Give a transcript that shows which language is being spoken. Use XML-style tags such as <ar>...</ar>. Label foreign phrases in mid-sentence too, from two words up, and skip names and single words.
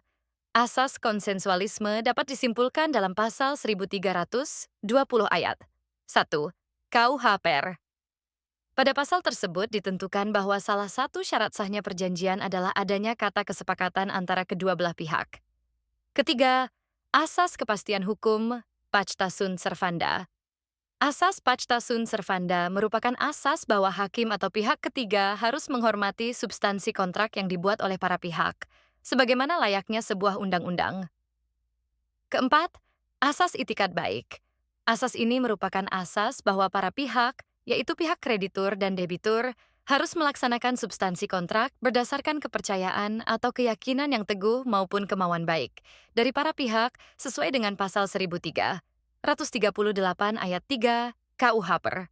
<id>Asas konsensualisme dapat disimpulkan dalam pasal 1320 ayat 1 KUHP. Pada pasal tersebut ditentukan bahwa salah satu syarat sahnya perjanjian adalah adanya kata kesepakatan antara kedua belah pihak. Ketiga, asas kepastian hukum</id> <la>Pacta sunt servanda.</la> <id>Asas</id> <la>Pacta sunt servanda</la> <id>merupakan asas bahwa hakim atau pihak ketiga harus menghormati substansi kontrak yang dibuat oleh para pihak, sebagaimana layaknya sebuah undang-undang. Keempat, asas itikat baik. Asas ini merupakan asas bahwa para pihak, yaitu pihak kreditur dan debitur, harus melaksanakan substansi kontrak berdasarkan kepercayaan atau keyakinan yang teguh maupun kemauan baik dari para pihak sesuai dengan pasal 1338 ayat 3 KUHP.</id>